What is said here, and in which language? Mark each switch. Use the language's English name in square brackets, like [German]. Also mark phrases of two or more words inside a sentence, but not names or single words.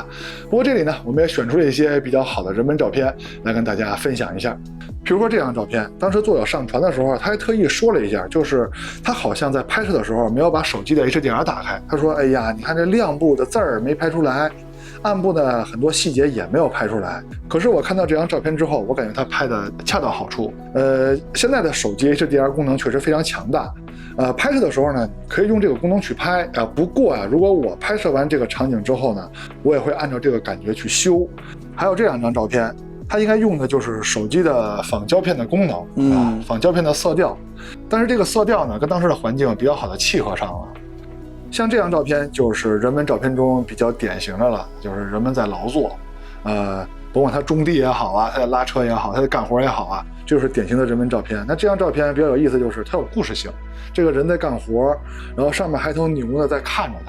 [Chinese] 不過這裡呢，我們也選出了一些比較好的人文照片來跟大家分享一下。比如說這張照片，當時作者上傳的時候，他還特意說了一下，就是他好像在拍攝的時候沒有把手機的 HDR 打開。他說：“哎呀，你看這亮部的字兒沒拍出來，暗部的很多細節也沒有拍出來。” 可是我看到這張照片之後，我感覺他拍的恰到好處。現在的手機 HDR 功能確實非常強大。拍攝的時候呢，可以用這個功能去拍啊。不過啊，如果我拍攝完這個場景之後呢，我也會按照這個感覺去修。還有這兩張照片。它應該用的就是手機的仿膠片的功能仿膠片的色調，但是這個色調呢，跟當時的環境比較好的契合上了。像這張照片就是人文照片中比較典型的了，就是人們在勞作，甭管他種地也好啊，他在拉車也好，他在幹活也好啊，這就是典型的人文照片。那這張照片比較有意思，就是它有故事性，這個人在幹活，然後上面還頭牛呢在看着他。